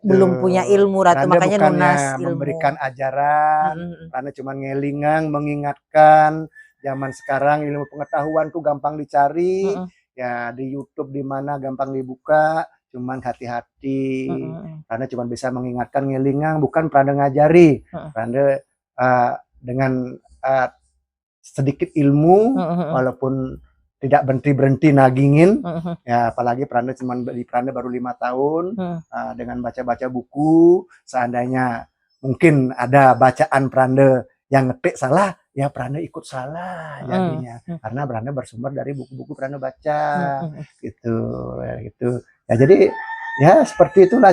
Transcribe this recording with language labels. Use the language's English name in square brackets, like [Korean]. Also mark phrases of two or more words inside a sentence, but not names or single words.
[Indonesian] Belum punya ilmu Ratu, makanya nunas ilmu. Memberikan ajaran, karena cuma ngelingang, mengingatkan. Zaman sekarang ilmu pengetahuan tuh gampang dicari. ya di YouTube di mana gampang dibuka, cuman hati-hati. Pranda cuma bisa mengingatkan ngelingang, bukan Pranda ngajari. Pranda dengan sedikit ilmu, walaupun tidak berhenti nagingin, ya apalagi Pranda baru 5 tahun, dengan baca-baca buku, seandainya mungkin ada bacaan Pranda yang ngetik salah, ya Pranda ikut salah jadinya, karena Pranda bersumber dari buku-buku Pranda baca, gitu, ya jadi ya seperti itulah.